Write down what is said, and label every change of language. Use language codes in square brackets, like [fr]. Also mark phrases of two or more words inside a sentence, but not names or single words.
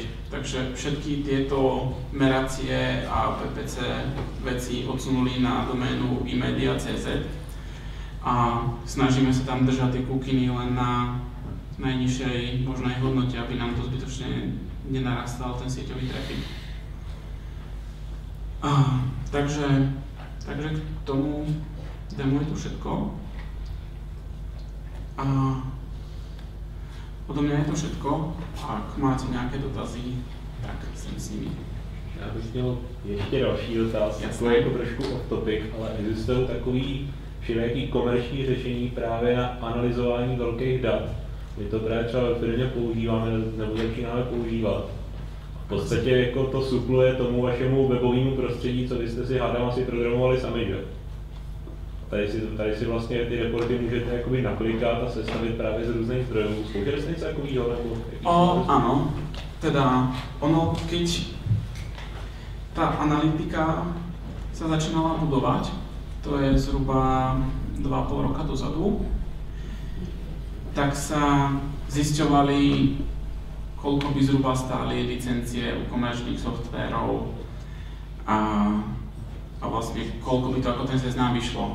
[sk] Takže všetky tieto meracie a PPC veci odsunuli na doménu imedia.cz a snažíme sa tam držať tie kukiny len na najnižšej možnej hodnote, aby nám to zbytočne nenarastal ten sieťový traffic. Takže k tomu demo je tu všetko. Odo mňa je to všetko. [cs] Ak máte nějaké dotazy, tak jsem s nimi. Já bych měl ještě další dotaz, takový jako trošku [en] off topic, [cs] ale existují takový všelijaký komerční řešení právě na analyzování velkých dat. My to právě třeba ve firmě používáme nebo začínáme používat. V podstatě jako to supluje tomu vašemu webovému prostředí, co vy jste si hádám asi programovali sami, že? Tady si vlastně ty reporty můžete jakoby naklikat a sestavit právě z různých zdrojů. Zkoušeli jste něco takového? [sk] Áno, teda ono, keď tá analytika sa začínala budovať, to je zhruba 2,5 roka dozadu, tak sa zisťovali, koľko by zhruba stáli licencie u komerčných softverov a vlastne koľko by to ako ten seznám vyšlo.